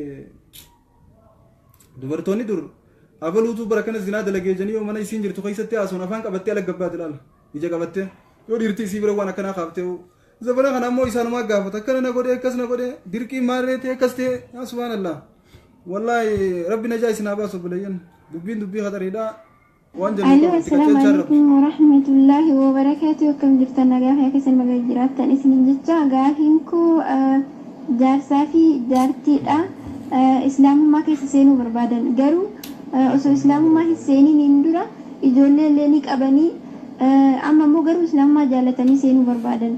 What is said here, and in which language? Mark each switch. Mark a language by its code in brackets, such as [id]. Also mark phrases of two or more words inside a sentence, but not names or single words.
[om] dubartoonni dur abaluutu bara kana zinaa dalagee janii yoo mana isiin jirtu keessatti haasuun afaan qabattee ala gabbaate ilaala ija qabattee yoo dhiirti isii bira waan akkanaa kaaftee zabana kana ammoo isaanumaa gaafata akkana na godhe akkas na godhe dirqii maarree ta'e akkas ta'e [ar] يا سبحان الله والله [om] rabbi najaa isin haa baasu obboleeyyan dubbiin dubbii khatariidha waan [ar] Allo, السلام عليكم ورحمة الله وبركاته. [om] Akkam jirtan nagaa fi akkasuma magaa jiraattan isiniin jecha gaafiin koo jaarsaa fi jaartiidha. Islaamummaa keessa seenuu barbaadan garuu osoo islaamummaa keessa seeniin dura ijoollee illee ni qabanii amma immoo garuu islaamummaa jaallatanii seenuu barbaadan.